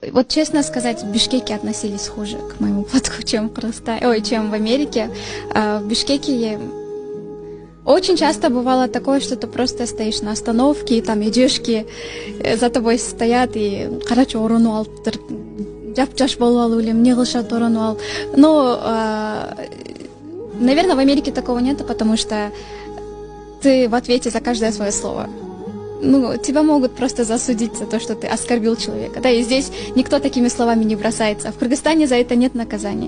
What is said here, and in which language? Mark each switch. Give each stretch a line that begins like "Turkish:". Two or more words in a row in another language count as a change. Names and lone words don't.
Russian: Вот честно сказать, в Бишкеке относились хуже к моему платку, чем в Кыргызстане, чем в Америке. В Бишкеке очень часто бывало такое, что ты просто стоишь на остановке, и там идешки за тобой стоят, и короче,
Kyrgyz: орону алыптыр, жап-жаш болуп алып эле эмне кылышат орону ал.
Russian: Но, наверное, в Америке такого нет, потому что ты в ответе за каждое свое слово. Ну, тебя могут просто засудить за то, что ты оскорбил человека. Да, и здесь никто такими словами не бросается. А в Кыргызстане за это нет наказания.